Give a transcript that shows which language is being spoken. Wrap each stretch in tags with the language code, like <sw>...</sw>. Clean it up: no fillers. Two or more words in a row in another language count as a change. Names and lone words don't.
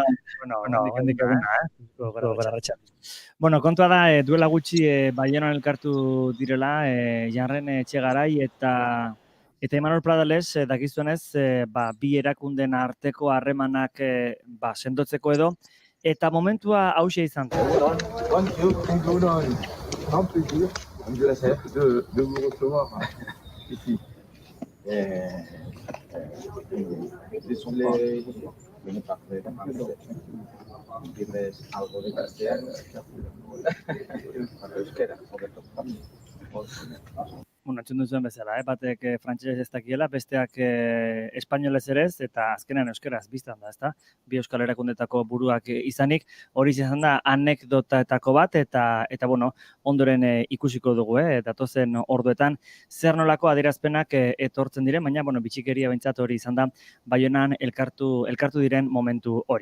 <eu>Bueno, kontua da, duela gutxi Baionan elkartu direla, Janren Etxegarai eta Imanol Pradales, dakizuenez, bi erakunden arteko harremanak sendotzeko edo, eta momentua hauxe izan zen.</eu> <es>Entiendes algo de castellano euskera,</es> <eu>Bueno, entzun duzuen bezala, batek frantsesez ez dakiela, besteak espainolez ere ez, eta azkenean euskeraz biztan da, ezta? Bi euskal erakundetako buruak izanik, hori izan da anekdotaetako bat, eta bueno, ondoren ikusiko dugu, datozen orduetan, zer nolako adierazpenak etortzen diren, baina, bueno, bitxikeria behintzat hori izan da, Baionan elkartu diren momentu hori.</eu>